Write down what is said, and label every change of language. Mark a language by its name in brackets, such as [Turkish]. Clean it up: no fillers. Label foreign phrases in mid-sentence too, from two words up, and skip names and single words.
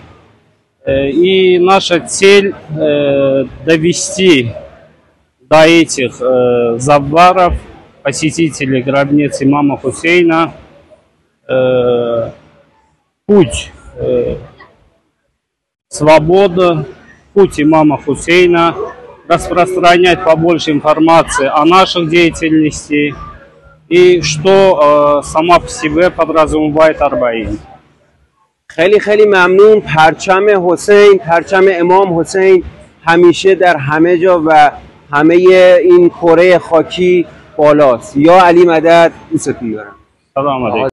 [Russian] И наша цель довести до этих заббаров, посетителей гробницы имама Хусейна, путь свободы, путь имама Хусейна, распространять побольше информации о наших деятельности и что сама по себе подразумевает Арбаин. [Persian] خیلی ممنون. پرچم حسین، پرچم امام حسین همیشه در همه جا و همه این کره خاکی بالاست. یا علی مدد. دوستتون دارم. [Arabic] سلام علیکم.